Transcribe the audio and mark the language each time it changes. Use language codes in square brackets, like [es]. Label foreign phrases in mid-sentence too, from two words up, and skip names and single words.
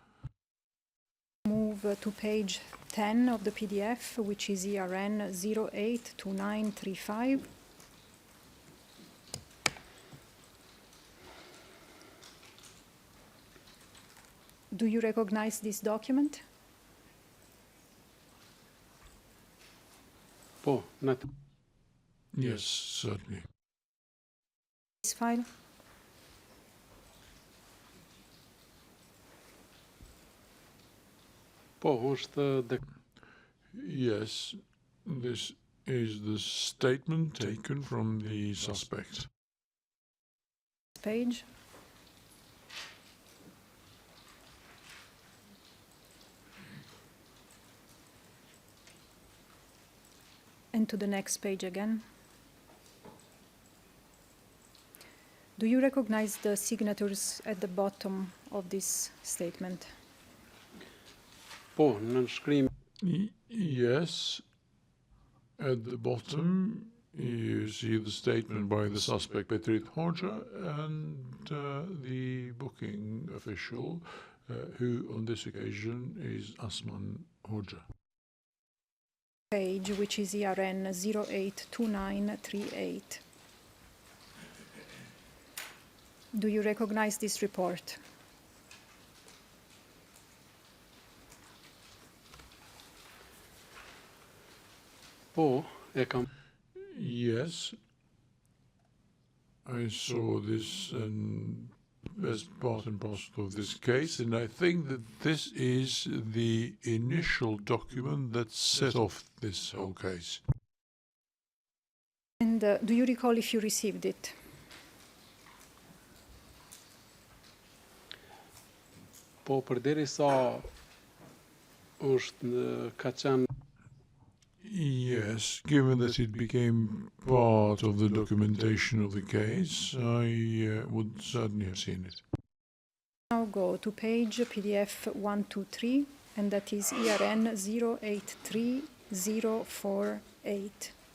[en] Move to page 10 of the PDF, which is ERN 082935. Do you recognize this document? [sq] po, në të [en] Yes, certainly. This file? [sq] po, është [en] Yes, this is the statement taken from the suspect. Page. And to the next page again. Do you recognize the signatures at the bottom of this statement? [sq] po, në nënshkrim [en] Yes, at the bottom you see the statement by the suspect Petrit Hoxha and the booking official who on this occasion is Asman Hoxha. Page, which is ERN 082938. Do you recognize this report? [sq] po, e kam [en] Yes, I saw this as part and parcel of this case, and I think that this is the initial document that set off this whole case. And do you recall if you received it? [sq] po, përderisa është ka qenë [en] Yes, given that it became part of the documentation of the case, I would certainly have seen it. Now go to page PDF 123, and that is ERN 083048.